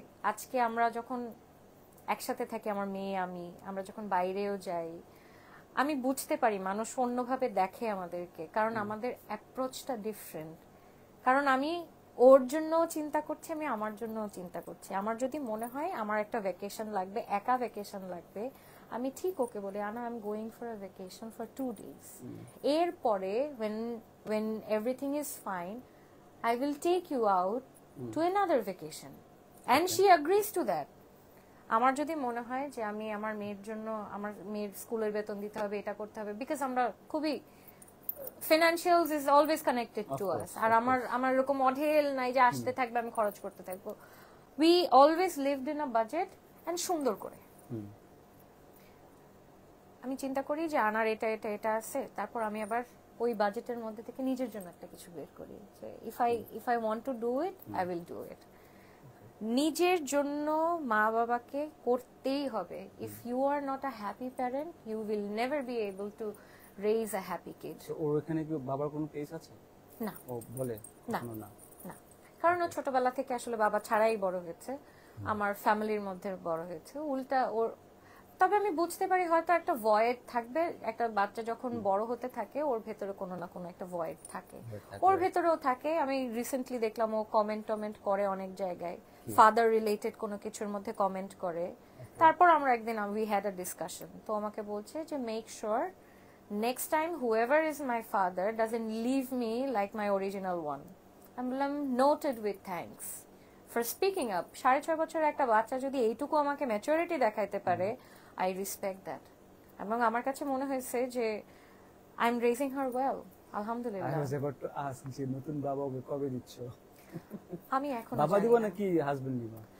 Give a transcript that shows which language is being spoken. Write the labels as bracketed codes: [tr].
[bn] আজকে আমরা যখন একসাথে থাকি, আমার মেয়ে আমরা যখন বাইরেও যাই, আমি বুঝতে পারি মানুষ অন্যভাবে দেখে আমাদেরকে, কারণ আমাদের অ্যাপ্রোচটা ডিফারেন্ট। কারণ আমি ওর জন্য চিন্তা করছি, আমি আমার জন্য চিন্তা করছি। আমার যদি মনে হয় আমার একটা ভ্যাকেশন লাগবে, একা ভ্যাকেশন লাগবে, আমি ঠিক ওকে বলি, আনা [en] I am going for a vacation for 2 days। [bn] এরপরে [en] when everything is fine, I will take you out to another vacation, and she agrees to that। [bn] আমার যদি মনে হয় যে আমি আমার মেয়ের জন্য, আমার মেয়ের স্কুলের বেতন দিতে হবে, এটা করতে হবে, বিকজ আমরা খুবই [en] financials is always connected to us, [bn] আর আমার এরকম অঢেল নাই যে আসতে থাকবে আমি খরচ করতে থাকবো। [en] we always lived in a budget and [bn] সুন্দর করে। আমি চিন্তা করি যে আনার এটা এটা এটা আছে, তারপর আমি আবার ওই বাজেটের মধ্যে থেকে নিজের জন্য একটা কিছু বের করি যে [en] if I want to do it, [bn] I will do it। নিজের জন্য মা বাবাকে করতেই হবে। [en] if you are not a happy parent, you will never be able to raise a happy kid। [bn] ওর এখানে কি বাবার কোনো কেস আছে? না, ও বলে না না। না, কারণ ও ছোটবেলা থেকে আসলে বাবা ছাড়াই বড় হয়েছে, আমার ফ্যামিলির মধ্যে বড় হয়েছে। উল্টা ওর, তবে আমি বুঝতে পারি হয়তো একটা ভয়েড থাকবে, একটা বাচ্চা যখন বড় হতে থাকে ওর ভেতরে কোনো না কোনো একটা ভয়েড থাকে, ওর ভেতরেও থাকে। আমি রিসেন্টলি দেখলাম ও কমেন্ট করে অনেক জায়গায়, ফাদার রিলেটেড কোনো কিছুর মধ্যে কমেন্ট করে। তারপর আমরা একদিন [en] we had a discussion, [bn] তো আমাকে বলছে যে [en] Make sure next time whoever is my father doesn't leave me like my original one। [bn] আমি বললাম [en] noted with thanks for speaking up। [bn] 6.5 বছরের একটা বাচ্চা যদি এইটুকু আমাকে ম্যাচুরিটি দেখাইতে পারে, [en] I respect that। [bn] এবং আমার কাছে মনে হয়েছে যে [en] I'm raising her well, [bn] আলহামদুলিল্লাহ। [en] I was about to ask [bn] যে নতুন বাবা ওকে কবে দিচ্ছ? আমি এখন বাবা দিব নাকি হাজবেন্ড দিব?